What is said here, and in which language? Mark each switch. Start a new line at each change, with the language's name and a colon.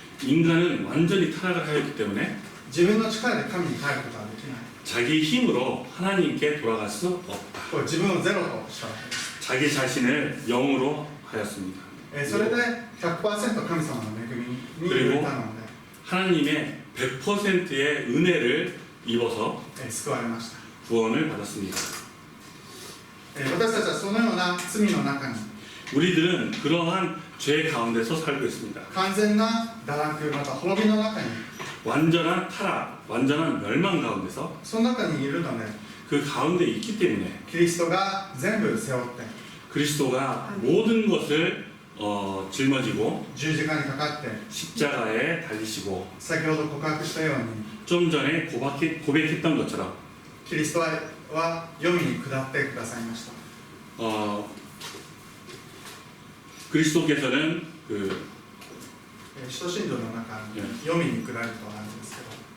Korean: 인간은 완전히 타락을 하였기 때문에
Japanese: 自分の力で神に帰ることはできない。
Korean: 자기 힘으로 하나님께 돌아갈 수 없다.
Japanese: 自分をゼロとしたわけです。
Korean: 자기 자신을 영으로 하였습니다.
Japanese: それで 100% 神様の恵みに触れたので
Korean: 하나님의 100%의 은혜를 입어서
Japanese: 救われました。
Korean: 구원을 받았습니다.
Japanese: 私たちはそのような罪の中に
Korean: 우리들은 그러한 죄 가운데서 살고 있습니다.
Japanese: 完全な堕落また滅びの中に
Korean: 완전한 타락, 완전한 멸망 가운데서
Japanese: その中にいるので
Korean: 그 가운데 있기 때문에
Japanese: キリストが全部背負って
Korean: 그리스도가 모든 것을 짊어지고
Japanese: 十字架にかかって
Korean: 십자가에 달리시고
Japanese: 先ほど告白したように
Korean: 좀 전에 고백했던 것처럼
Japanese: キリストは黄泉に下ってくださいました。
Korean: 그리스도께서는
Japanese: 使徒信条の中に黄泉に下るとあるんですけど、